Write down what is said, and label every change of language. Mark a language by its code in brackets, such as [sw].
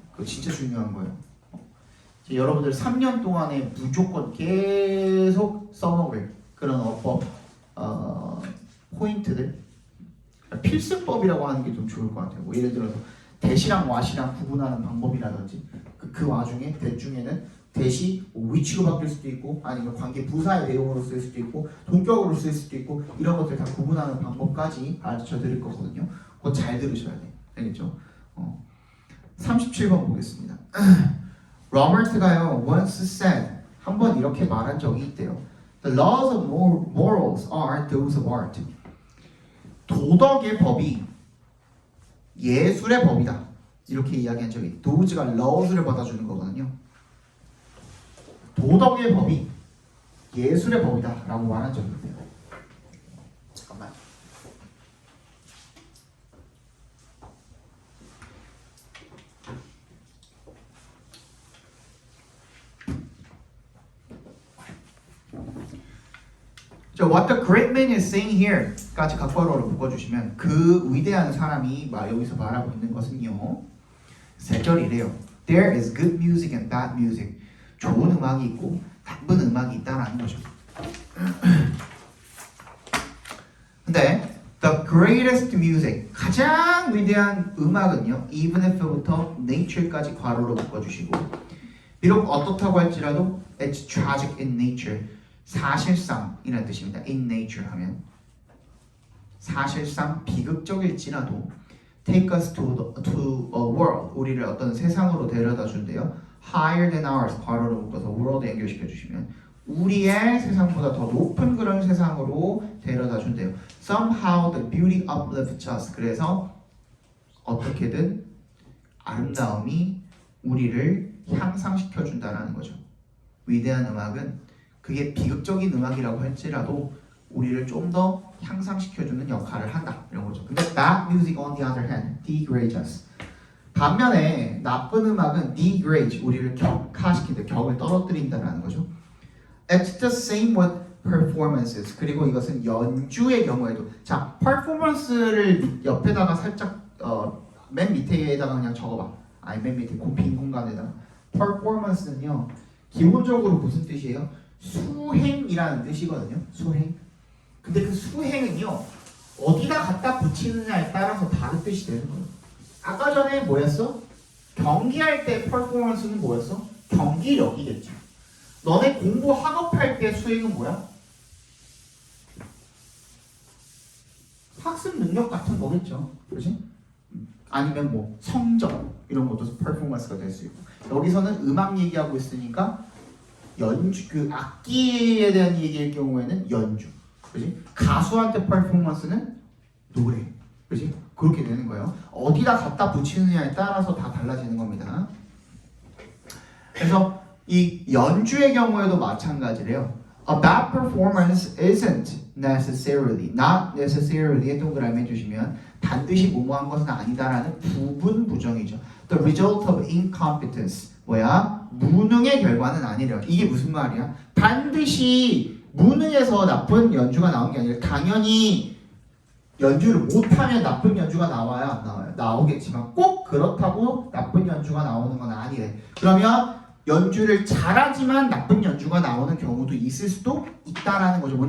[ko] 그거 진짜 중요한 거예요. 여러분들 3년 동안에 무조건 계속 써먹을 그런 어법 포인트들, 필수법이라고 하는 게 좀 좋을 것 같아요. 뭐 예를 들어서 대시랑 와시랑 구분하는 방법이라든지 그 와중에 대중에는 대시 위치로 바뀔 수도 있고 아니면 관계 부사의 내용으로 쓸 수도 있고 동격으로 쓸 수도 있고 이런 것들 다 구분하는 방법까지 가르쳐 드릴 거거든요. 그거 잘 들으셔야 돼요. 알겠죠? 37번 보겠습니다. 로버트가요 [en] once said [ko] 한번 이렇게 말한 적이 있대요. [en] The laws of morals are those of art. [ko] 도덕의 법이 예술의 법이다. 이렇게 이야기한 적이 있어요. does가 laws를 받아주는 거거든요. 도덕의 법이 예술의 법이다 라고 말한 적이 있어요. 잠깐만. [en] What the great man is saying here [ko] 까지 각괄호를 묶어주시면 그 위대한 사람이 여기서 말하고 있는 것은요 3절이래요. [en] There is good music and bad music. [ko] 좋은 음악이 있고 나쁜 음악이 있다라는 거죠. 근데 [en] the greatest music [ko] 가장 위대한 음악은요 even if부터 nature까지 괄호로 묶어주시고 비록 어떻다고 할지라도 [en] it's tragic in nature [ko] 사실상이라는 뜻입니다. in nature 하면 사실상 비극적일지라도 [en] take us to a world [ko] 우리를 어떤 세상으로 데려다 준대요. [en] higher than ours [ko] 괄호로 묶어서 world 연결시켜 주시면 우리의 세상보다 더 높은 그런 세상으로 데려다 준대요. [en] somehow the beauty uplifts us [ko] 그래서 어떻게든 아름다움이 우리를 향상시켜 준다라는 거죠. 위대한 음악은 그게 비극적인 음악이라고 할지라도 우리를 좀 더 향상시켜주는 역할을 한다 이런 거죠. [en] 근데 bad music on the other hand degrades us. [ko] 반면에 나쁜 음악은 degrades 우리를 격하시킨다, 격을 떨어뜨린다라는 거죠. [en] It's the same with performances. [ko] 그리고 이것은 연주의 경우에도 자 performance를 옆에다가 살짝 맨 밑에다가 그냥 적어봐. 아니 맨 밑에 빈 공간에다가 performance는요 기본적으로 무슨 뜻이에요? 수행이라는 뜻이거든요. 수행. 근데 그 수행은요 어디다 갖다 붙이느냐에 따라서 다른 뜻이 되는 거예요. 아까 전에 뭐였어? 경기할 때 퍼포먼스는 뭐였어? 경기력이겠죠. 너네 공부 학업할 때 수행은 뭐야? 학습 능력 같은 거겠죠. 그렇지? 아니면 뭐 성적 이런 것도 퍼포먼스가 될 수 있고 여기서는 음악 얘기하고 있으니까 연주 그 악기에 대한 얘기일 경우에는 연주, 그렇지? 가수한테 퍼포먼스는 노래, 그렇지? 그렇게 되는 거예요. 어디다 갖다 붙이느냐에 따라서 다 달라지는 겁니다. 그래서 이 연주의 경우에도 마찬가지래요. [en] A bad performance isn't necessarily, not necessarily [ko] 동그라미 해주시면 반드시 뭐뭐한 것은 아니다라는 부분 부정이죠. [en] The result of incompetence [ko] 뭐야? 무능의 결과는 아니래요. 이게 무슨 말이야? 반드시 무능해서 나쁜 연주가 나온 게 아니라 당연히 연주를 못하면 나쁜 연주가 나와요? 안 나와요? 나오겠지만 꼭 그렇다고 나쁜 연주가 나오는 건 아니래. 그러면 연주를 잘하지만 나쁜 연주가 나오는 경우도 있을 수도 있다라는 거죠.